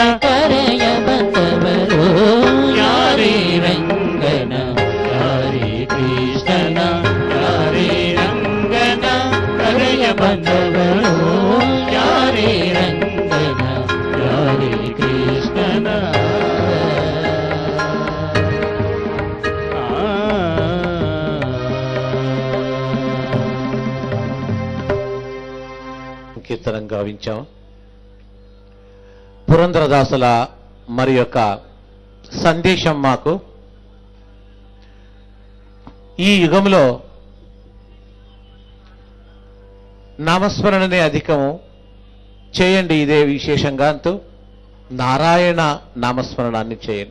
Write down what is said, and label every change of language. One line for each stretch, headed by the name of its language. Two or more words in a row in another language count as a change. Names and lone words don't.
Kannada: ಕರೆಯ ಬಂದವರು ಯಾರೇ ರಂಗನ ಯಾರೇ ಕೃಷ್ಣನ ಯಾರೇ ರಂಗನ ಕರೆಯ ಬಂದವರು ಯಾರೇ ರಂಗನ ಯಾರೇ ಕೃಷ್ಣನ
Telugu: కీర్తనం గావించాం. పురంధరదాసుల మరి యొక్క సందేశం మాకు ఈ యుగంలో నామస్మరణనే అధికము చేయండి, ఇదే విశేషంగా అంటూ నారాయణ నామస్మరణాన్ని చేయండి.